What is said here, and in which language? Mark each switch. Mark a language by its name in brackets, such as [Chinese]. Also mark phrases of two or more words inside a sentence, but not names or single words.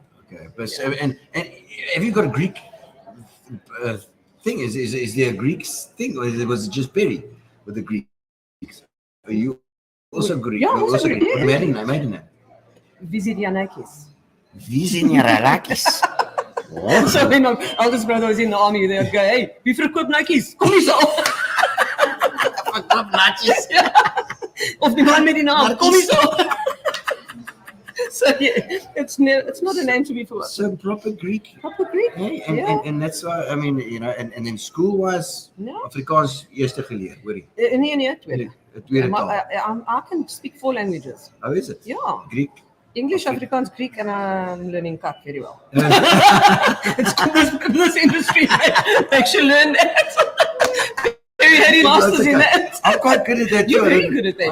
[English] Okay, but so, and have you got a Greek thing? Is there a Greek thing, or was it just Peri with the Greeks? Are you also Greek? Yeah, You're also Greek, yeah. Maiden name. Visirianakis. Visirianakis. So when my eldest brother was in the army, they would go, [Afrikaans] "Hey, wie verkoop netjies? Kom hier so." Verkoop netjies. Ja. Of die man met die naam, kom hier so. [English] So yeah, it's not a name to be forgotten. So proper Greek. Proper Greek. Hey, Yeah. and that's why, I mean, you know, and then school-wise, [Afrikaans] Afrikaans eerste geleer, hoor jy? Nee, tweede. Tweede taal. [English] I can speak 4 languages. How is it? Yeah. Greek? English, Afrikaans, Greek, and I'm learning Kak very well. It's this industry makes you learn that. Very heady masters in that. I'm quite good at that. You're very good at that.